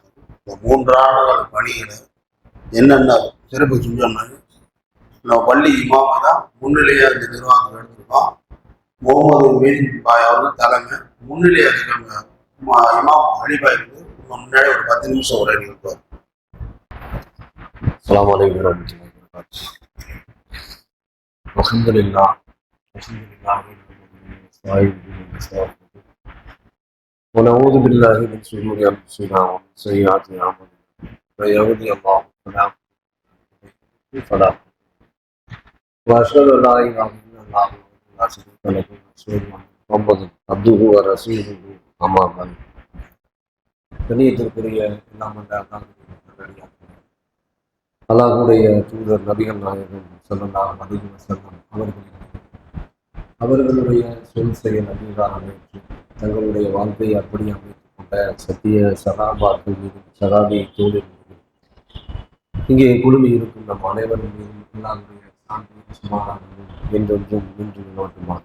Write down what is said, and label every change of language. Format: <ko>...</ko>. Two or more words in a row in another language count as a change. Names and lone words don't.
<ta>இந்த 3 ஆண்டுகள் பணியில என்னென்ன சிறப்பு செஞ்சோம்னா, நம்ம பள்ளி இமாமை தான் முன்னிலையாக இந்த நிர்வாகம் எடுத்திருக்கோம். முகமது மீன் பாய் அவர்கள் தலைமை முன்னிலையாக இருக்காங்க. இமாம் அலிபாய் வந்து முன்னாடி ஒரு 10 நிமிஷம் உரை நிகழ்த்துவார்.</ta> <ar>السلام عليكم ورحمة الله وبركاته. அல்ஹம்துலில்லாஹ் ونعوذ بالله من شرور أنفسنا ومن سيئات أعمالنا من يهده الله فلا مضل له وأشهد أن لا إله إلا الله وحده لا شريك له وأشهد أن محمدا عبده ورسوله أما بعد.</ar> <ta>கண்ணியத்திற்குரிய எல்லாம் அல்லாஹ்வுடைய தூதர் நபிகள் நாயகம்</ta> <ar>صلى الله عليه وسلم</ar> <ta>அவர்களுடைய சொல் செயல் அங்கீகாரம் ஏற்று தங்களுடைய வாழ்க்கையை அப்படி அமைத்துக் கொண்ட சத்திய சகாபாக்கள் மீதும் சகாபிய தோழில் மீதும் இங்கே குழுமி இருக்கும் நம் அனைவரும் மீதும் அல்லாஹ்வுடைய சாந்தியும் சமாதானமும் என்றென்றும் நின்று நிலவட்டுமாக.</ta>